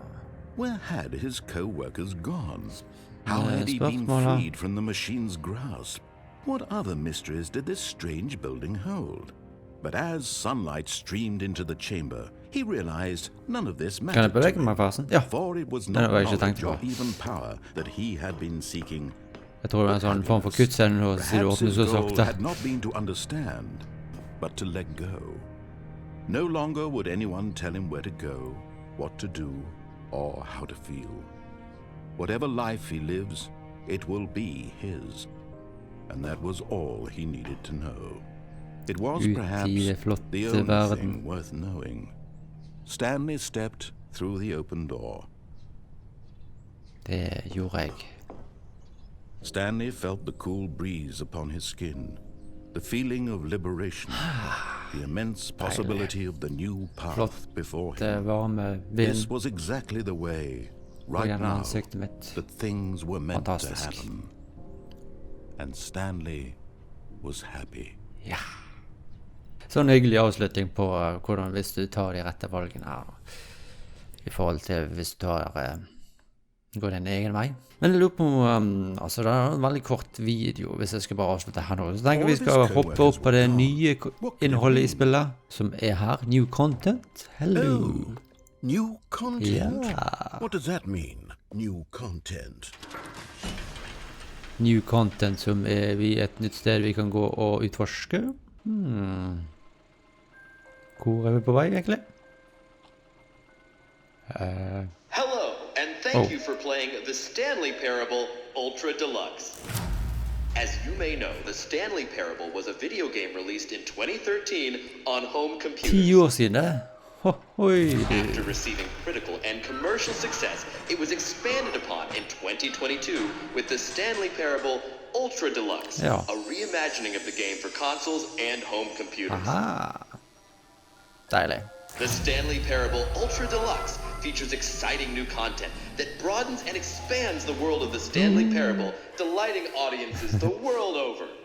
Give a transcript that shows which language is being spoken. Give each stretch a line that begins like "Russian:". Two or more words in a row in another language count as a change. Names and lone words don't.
English: Where had his co-workers gone? How had he been freed from the machine's grasp? What other mysteries did this strange building hold? But as sunlight streamed into the chamber, he realized none of this mattered to him, for it was not knowledge or even power that he had been seeking.
Norwegian: Jeg tror det var en sånn form for kuttscene nå, siden det åpner så sakte.
English: Had not been to understand, but to let go. No longer would anyone tell him where to go, what to do, or how to feel. Whatever life he lives, it will be his. And that was all he needed to know. It was perhaps the only thing worth knowing. Stanley stepped through the open door.
Norwegian: Det gjorde jeg.
English: Stanley felt the cool breeze upon his skin, the feeling of liberation, the immense possibility of the new path before him. This was exactly the way, right now, that things were meant to happen. And Stanley was happy.
Norwegian: Ja. Sånn hyggelig avslutning på hvordan hvis du tar de rette valgene her, i forhold til hvis du går din egen vei. Men jeg lurer på, altså det er en veldig kort video hvis jeg skal bare avslutte her nå. Så tenker vi skal hoppe opp på det nye innholdet i spillet, som er her.
English: New content. Hello. Oh, new content? Yeah. What does that mean, new content? New content
Norwegian: som er et nytt sted vi kan gå og utforske. Hvor er vi på vei egentlig?
English: Hello, and thank you for playing the Stanley Parable Ultra Deluxe. As you may know, the Stanley Parable was a video game released in 2013 on home computers.
Norwegian: 10 år siden det?
English: After receiving critical and commercial success, it was expanded upon in 2022 with the Stanley Parable Ultra Deluxe,
Norwegian: Ja.
English: a reimagining of the game for consoles and home computers.
Norwegian: Aha. Deilig.
English: The Stanley Parable Ultra Deluxe features exciting new content that broadens and expands the world of the Stanley Parable, delighting audiences the world over.